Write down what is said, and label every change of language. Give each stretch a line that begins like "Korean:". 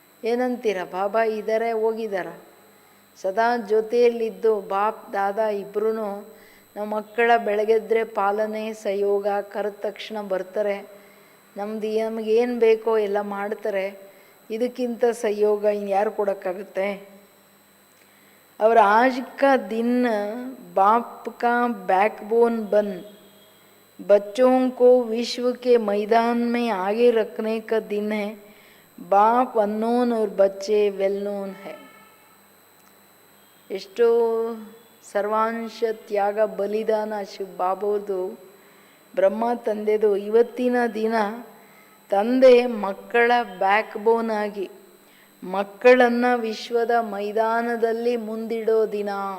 Kannada: ಏನಂತೀರ? ಬಾಬಾ ಇದ್ದಾರೆ, ಹೋಗಿದ್ದಾರ? ಸದಾ ಜೊತೆಯಲ್ಲಿದ್ದು ಬಾಪ್ ದಾದಾ ಇಬ್ಬರೂ ನಮ್ಮ ಮಕ್ಕಳ ಬೆಳಗೆದ್ರೆ ಪಾಲನೆ ಸಹಯೋಗ ಕರೆದ ತಕ್ಷಣ ಬರ್ತಾರೆ. ನಮಗೇನು ಬೇಕೋ ಎಲ್ಲ ಮಾಡ್ತಾರೆ. ಇದಕ್ಕಿಂತ ಸಹಯೋಗ ಇನ್ಯಾರು ಕೊಡೋಕ್ಕಾಗುತ್ತೆ?
Hindi: और आज का दिन बाप का बैकबोन बन बच्चों को विश्व के मैदान में आगे रखने का दिन है. बाप अननोन और बच्चे वेल नोन है.
Kannada: ಎಷ್ಟೋ ಸರ್ವಾಂಶ ತ್ಯಾಗ ಬಲಿದಾನ ಶಿವ ಬಾಬೋದು, ಬ್ರಹ್ಮ ತಂದೆದು. ಇವತ್ತಿನ ದಿನ ತಂದೆ ಮಕ್ಕಳ ಬ್ಯಾಕ್ ಬೋನ್ ಆಗಿ ಮಕ್ಕಳನ್ನು ವಿಶ್ವದ ಮೈದಾನದಲ್ಲಿ ಮುಂದಿಡೋ ದಿನ.